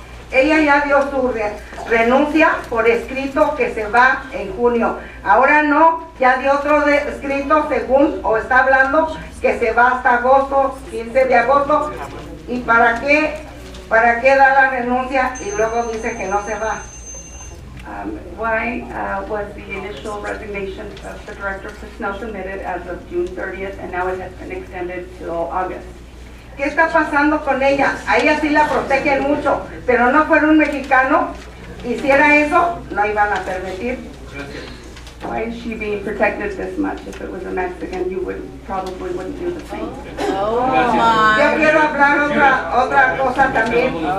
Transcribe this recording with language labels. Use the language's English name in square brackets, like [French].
[Spanish] Ella ya dio su renuncia por escrito que se va en junio. Ahora no, ya dio otro escrito según, o está hablando que se va hasta agosto, 15 de agosto. ¿Y para qué da la renuncia y luego dice que no se va? [English] Why was the initial resignation of the director of personnel submitted as of June 30th, and now it has been extended till August? [Spanish] ¿Qué está pasando con ella? A ella sí la protegen mucho, pero no fuera un mexicano, hiciera eso, no iban a permitir. [English] Why is she being protected this much? If it was a Mexican, you probably wouldn't do the same. [Spanish] Yo quiero hablar otra cosa también.